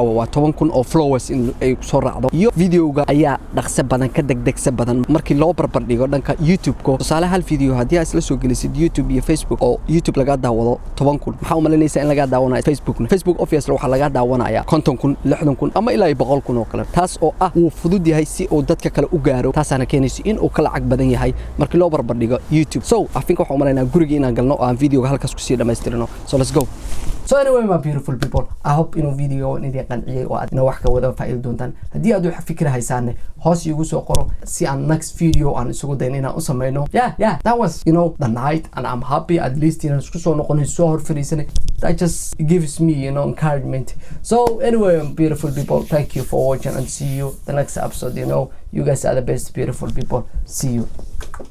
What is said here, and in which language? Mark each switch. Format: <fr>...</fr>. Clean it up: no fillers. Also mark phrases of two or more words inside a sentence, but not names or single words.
<so>waa 10,000 oo followers in ay soo raacdo iyo video-ga ayaa dhaqso badan degdegsa badan markii loo barbar dhigo dhanka YouTube ko tusaale hal video hadii aad isla soo gelisid YouTube iyo Facebook oo YouTube laga daawado 10,000 maxaa u malaynaysaa in laga daawanayo Facebook obviously waxa laga daawanaya 50,000 60,000 ama ilaa 100,000 oo kale taas oo ah uu fudud yahay si uu dadka kale u gaaro taasana keenayso in uu kala lacag badan yahay markii loo barbar dhigo YouTube</so> <en>so I think</en> <so>waxa u malaynaa guriga inaan galno oo aan video halkaas ku sii dhameystirno</so> <en>so let's go So anyway, my beautiful people, I hope</en> <so>inuu video idin qanciyay oo aad wax ka wada faa'iido doontaan. Haddii aad wax fikir haysaane hoos igu soo qoro si aan</so> <en>next video</en> <so>aan isugu dayn inaan u sameeyno.</so> <en>Yeah, that was the night, and I'm happy at least</en> <so>inaan isku soo noqonay soo hor fariisanay.</so> <en>That just gives me encouragement. So anyway, beautiful people, thank you for watching and see you the next episode. You guys are the best beautiful people. See you.</en>